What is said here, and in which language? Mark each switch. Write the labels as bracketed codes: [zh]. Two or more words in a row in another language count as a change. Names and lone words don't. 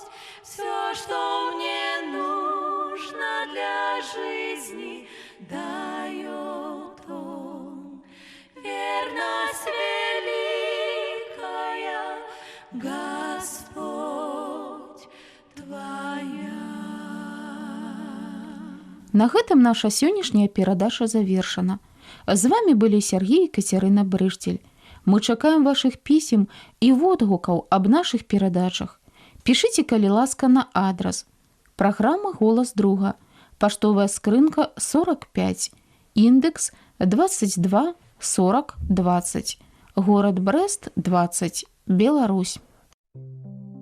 [ru] Все, что мне нужно для жизни, дает Он. Верность великая, Господь, Твоя. [be] На гэтым наша сённяшняя перадача завершана. З вами былі Сергей і Кацярына Брыштель. Мы чакаем вашых пісем і водгукаў аб нашых перадачах. Пішыце, калі ласка, на адрас. Праграма «Голас друга», паштовая скрынка 45, індекс 22 40 20, горад Брэст 20, Беларусь.